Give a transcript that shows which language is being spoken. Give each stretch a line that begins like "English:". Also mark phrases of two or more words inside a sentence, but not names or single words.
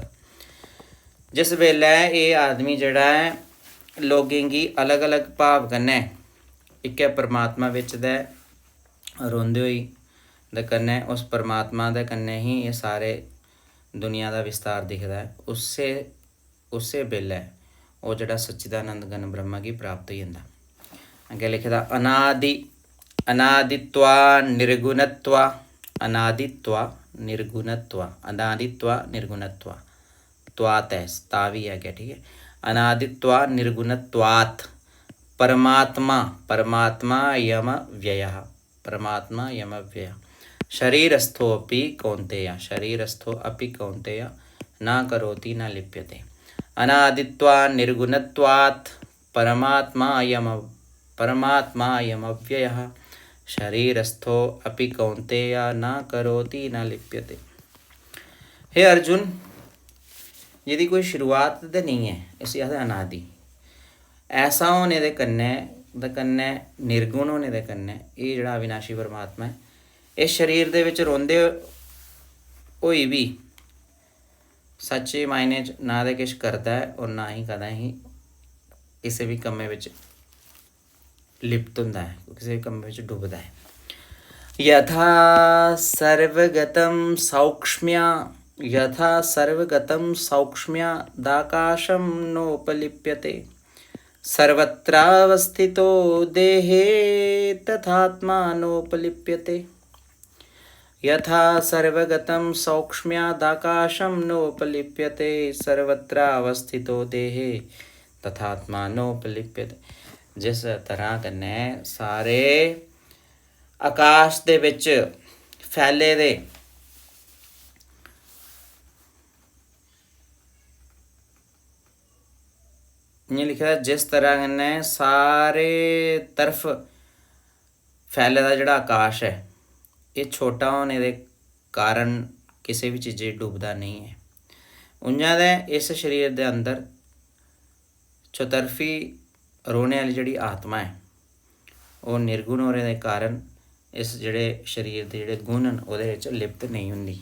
Dogri: जिस वेल्लै एह् आदमी जेह्ड़ा है लोगें गी अलग अलग भाव कन्नै इक्कै परमात्मा बिच दे रौंह्दे होई दे कन्नै उस परमात्मा दे कन्नै ही एह् सारे दुनिया दा विस्तार दिखदा है, उस्सै बेल्लै ओह् जेह्ड़ा सच्चिदानंद घन ब्रह्मा गी प्राप्त होई जंदा। अग्गें लिखे दा
Sanskrit: अनादित्वा निर्गुणत्वा त्वात्
Dogri: है, तावी है क्या। ठीक है।
Sanskrit: अनादित्वा निर्गुणत्वात् परमात्मा यम व्ययः शरीरस्थो अपि कौन्तेय न करोति न लिप्यते। अनादित्वा निर्गुणत्वात् परमात्मा यमव्ययः शरीरस्थो अपि कौन्तेय न करोति न लिप्यते।
Dogri: हे अर्जुन, यदि कोई शुरुआत तो नहीं है, इसी आखदे अनादि। ऐसा होने दे कन्नै निर्गुण होने दे कन्नै एह् जेह्ड़ा अविनाशी परमात्मा है, इस शरीर दे विच रौंह्दे होई भी सच्चे मायने च ना ते किश करदा है और ना ही कदें ही किसी भी कम्मे विच लिप्त होंदा है, किसी भी कम्मे विच डुबदा है।
Sanskrit: यथा सर्वगतं सौक्ष्म्य यथा सर्वगतं सौक्ष्म्यादाकाशं नोपलिप्यते सर्वत्रावस्थितो देहे तथात्मानोपलिप्यते। यथा सर्वगतं सौक्ष्म्यादाकाशं नोपलिप्यते सर्वत्रावस्थितो देहे तथात्मानोपलिप्यते।
Dogri: जिस तरह कन्नै सारे आकाश दे विच फैले दे इ'यां लिखे दा जिस तरह कन्नै सारे तरफ फैले दा जेह्ड़ा आकाश है एह् छोटा होने दे कारण किसी भी चीज़ै च डुबदा नहीं है, उ'आं गै इस शरीर दे अंदर चौतरफी रौह्ने आह्ली जेह्ड़ी आत्मा है ओह् निर्गुण होने दे कारण इस जेह्ड़े शरीर दे जेह्ड़े गुण न ओह्दे च लिप्त नहीं होंदी।